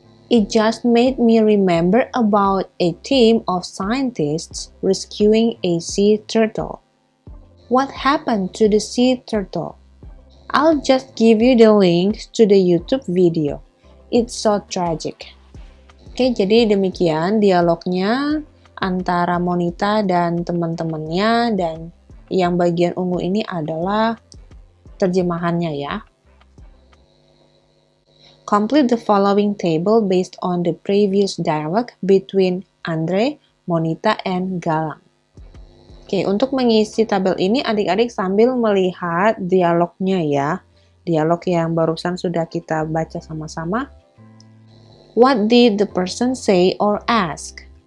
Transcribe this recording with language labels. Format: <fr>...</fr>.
<en>It just made me remember about a team of scientists rescuing a sea turtle. What happened to the sea turtle? I'll just give you the link to the YouTube video. It's so tragic.</en> <id>Oke, jadi demikian dialognya antara Monita dan teman-temannya, dan yang bagian ungu ini adalah terjemahannya ya.</id> <en>Complete the following table based on the previous dialogue between Andre, Monita, and Galang.</en> <id>Oke, untuk mengisi tabel ini adik-adik sambil melihat dialognya ya. Dialog yang barusan sudah kita baca sama-sama.</id> <en>What did the person say or ask?</en>